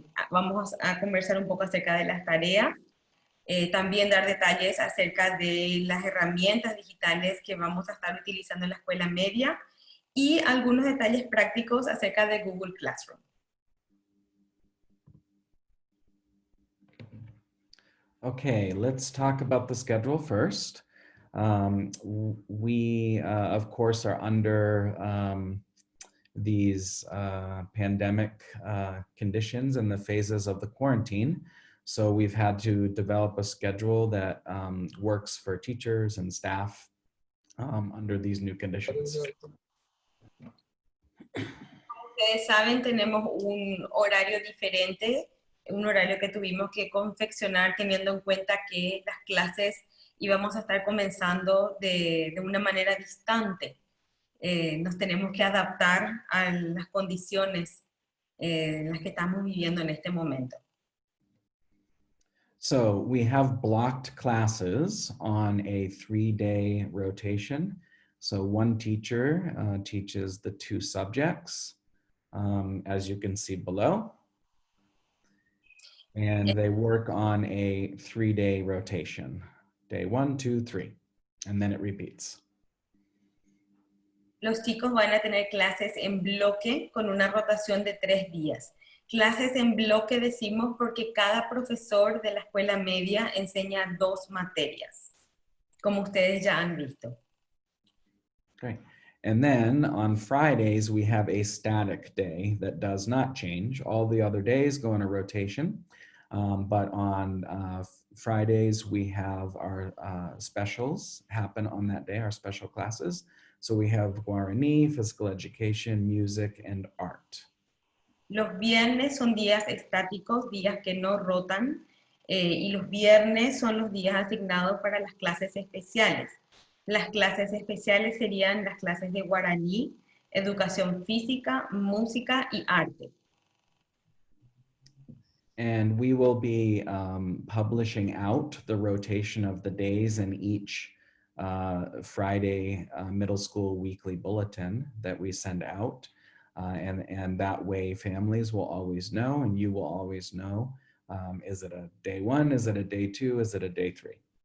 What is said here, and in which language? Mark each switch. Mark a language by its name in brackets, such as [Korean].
[Spanish] Vamos a conversar un poco acerca de las tareas, también dar detalles acerca de las herramientas digitales que vamos a estar utilizando en la escuela media y algunos detalles prácticos acerca de Google Classroom. [English] Okay, let's talk about the schedule first. We, of course, are under these pandemic conditions and the phases of the quarantine. So we've had to develop a schedule that works for teachers and staff under these new conditions. [Spanish] Ustedes saben, tenemos un horario diferente, un horario que tuvimos que confeccionar teniendo en cuenta que las clases íbamos a estar comenzando de una manera distante. Nos tenemos que adaptar a las condiciones en las que estamos viviendo en este momento. [English] So we have blocked classes on a 3-day rotation. So one teacher teaches the 2 subjects, as you can see below. And they work on a 3-day rotation. Day 1, 2, 3, and then it repeats. [Spanish] Los chicos van a tener clases en bloque con una rotación de 3 días. Clases en bloque decimos porque cada profesor de la escuela media enseña 2 materias, como ustedes ya han visto. [English] Great. And then on Fridays, we have a static day that does not change. All the other days go in a rotation. But on Fridays, we have our specials happen on that day, our special classes. So we have Guarani, physical education, music, and art. [Spanish] Los viernes son días estáticos, días que no rotan, y los viernes son los días asignados para las clases especiales. Las clases especiales serían las clases de guaraní, educación física, música y arte. [English] And we will be publishing out the rotation of the days in each Friday middle school weekly bulletin that we send out. And that way families will always know, and you will always know, is it a day 1, is it a day 2, is it a day 3?